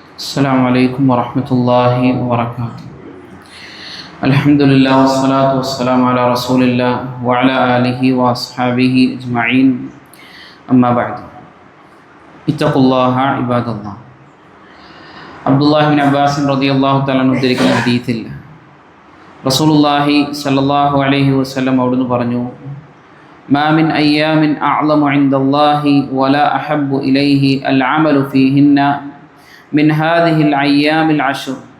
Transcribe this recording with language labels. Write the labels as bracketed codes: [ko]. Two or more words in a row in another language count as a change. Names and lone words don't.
[ar] السلام عليكم ورحمة الله وبركاته. الحمد لله والصلاة والسلام على رسول الله وعلى آله وأصحابه أجمعين. أما بعد اتقوا الله عباد الله. عبد الله بن عباس رضي الله تعالى [ml] ഉദ്ധരിക്കുന്ന ഹദീസിൽ [ar] رسول الله صلى الله عليه وسلم [ml] അവിടുന്ന് പറഞ്ഞു, [ar] ما من أيام أعظم عند الله ولا أحب إليه العمل فيهن من هذه الأيام العشر.